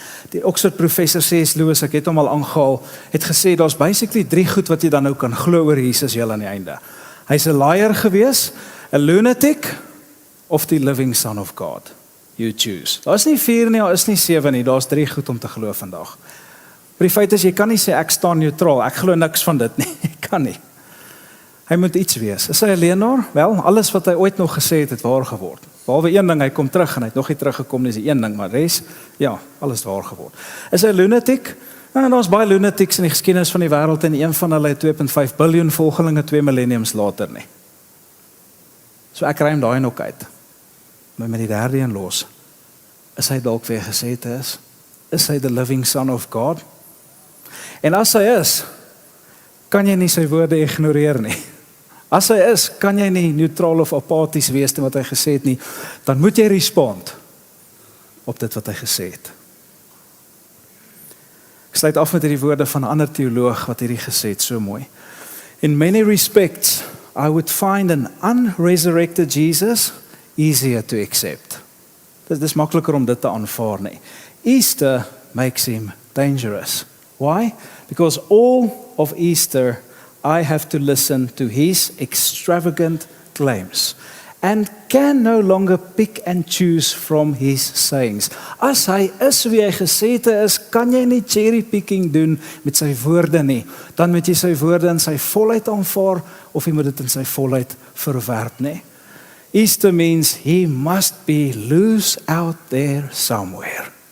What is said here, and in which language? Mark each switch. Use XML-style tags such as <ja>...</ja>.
<af>Die Oxford professor C.S. Lewis, ek het hom al aangehaal, het gesê daar's basically 3 goed wat jy dan nou kan glo oor Jesus heel aan die einde. Hy's 'n liar gewees, 'n lunatic of die</af> <en>living Son of God? You choose.</en> <af>Daar is nie 4 nie, daar is nie 7 nie, daar is 3 goed om te glo vandag. Maar die feit is, jy kan nie sê ek staan neutraal, ek glo niks van dit nie, jy kan nie. Hy moet iets wees. Is hy 'n leenaar? Wel, alles wat hy ooit nog gesê het, het waar geword. Behalwe een ding, hy kom terug en hy het nog nie teruggekom, dis die een ding, maar res, ja, alles waar geword. Is hy 'n lunatic? Nou, daar's baie lunatics in die geskiedenis van die wêreld en een van hulle het 2.5 biljoen volgelinge 2 millenniums later nie. So ek ruim daai nog uit. Maar met die derde een los, is hy dalk wie hy gesê het is? Is hy</af> <en>the living Son of God?</en> <af>En as hy is, kan jy nie sy woorde ignoreer nie. As hy is, kan jy nie neutraal of apaties wees te wat hy gesê het nie, dan moet jy respond op dit wat hy gesê het. Ek sluit af met hierdie woorde van 'n ander teoloog wat hierdie gesê het, so mooi.</af> <en>In many respects, I would find an unresurrected Jesus easier to accept.</en> <af>Dit is makliker om dit te aanvaar nie.</af> <en>Easter makes him dangerous. Why? Because all of Easter I have to listen to his extravagant claims and can no longer pick and choose from his sayings.</en> <af>As hy is wie hy gesê het is, kan jy nie cherry picking doen met sy woorde nie. Dan moet jy sy woorde in sy volheid aanvaar of jy moet dit in sy volheid verwerp nie.</af> <en>Easter means he must be loose out there somewhere.</en>